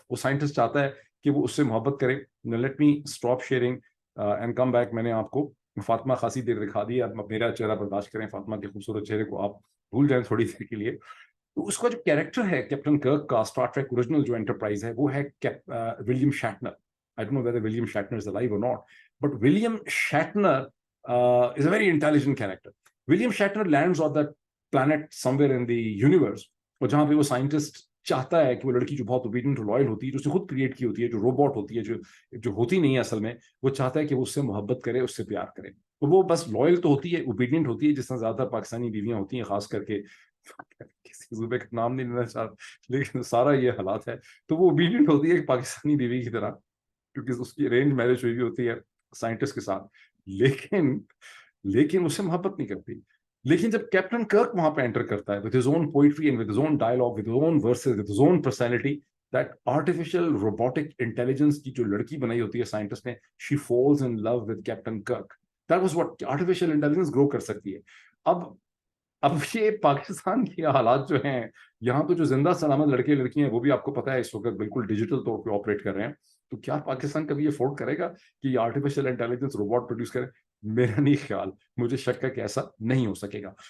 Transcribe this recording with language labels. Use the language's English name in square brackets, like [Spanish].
[Urdu] وہ سائنٹسٹ چاہتا ہے کہ وہ اس سے محبت کرے. [English] Let me stop sharing and come back. [Urdu] میں نے آپ کو فاطمہ خاصی دیر دکھا دی، اب میرا چہرہ برداشت کریں، فاطمہ کے خوبصورت چہرے کو آپ بھول جائیں تھوڑی دیر کے لیے. تو اس کا جو کیریکٹر ہے کیپٹن کرک کا اسٹار ٹریک اوریجنل جو انٹرپرائز ہے وہ ہے William Shatner. [English] I don't know whether William Shatner is alive or not, but William Shatner is a very intelligent character. William Shatner lands on that planet somewhere in the universe, [Urdu] اور جہاں پہ وہ scientist چاہتا ہے کہ وہ لڑکی جو بہت اوبیڈینٹ اور لائل ہوتی ہے، جو اس نے خود کریٹ کی ہوتی ہے، جو روبوٹ ہوتی ہے، جو ہوتی نہیں ہے اصل میں، وہ چاہتا ہے کہ وہ اس سے محبت کرے، اس سے پیار کرے. تو وہ بس لائل تو ہوتی ہے، اوبیڈینٹ ہوتی ہے، جس طرح زیادہ تر پاکستانی بیویاں ہوتی ہیں، خاص کر کے کسی صوبے کا نام نہیں لینا چاہتا لیکن سارا یہ حالات ہے. تو وہ اوبیڈینٹ ہوتی ہے پاکستانی بیوی کی طرح، کیونکہ اس کی ارینج میرج ہوئی ہوتی ہے سائنٹسٹ کے ساتھ، لیکن اس سے محبت نہیں کرتی. لیکن جب کیپٹن کرک وہاں پہ انٹر کرتا ہے [English] with his own poetry and with his own dialogue, with his own verses, with his own personality, that artificial robotic intelligence [Urdu] کی جو لڑکی بنائی ہوتی ہے سائنٹسٹ نے, [English] she falls in love with Captain Kirk. That was what artificial intelligence grow [Urdu] کر سکتی ہے. اب یہ پاکستان کے حالات جو ہیں یہاں تو جو زندہ سلامت لڑکے لڑکی ہیں وہ بھی آپ کو پتا ہے اس وقت بالکل ڈیجیٹل طور پہ آپریٹ کر رہے ہیں. تو کیا پاکستان کبھی یہ افورڈ کرے گا کہ یہ آرٹیفیشل انٹیلیجنس روبوٹ پروڈیوس کرے؟ میرا نہیں خیال، مجھے شک ہے کہ ایسا نہیں ہو سکے گا.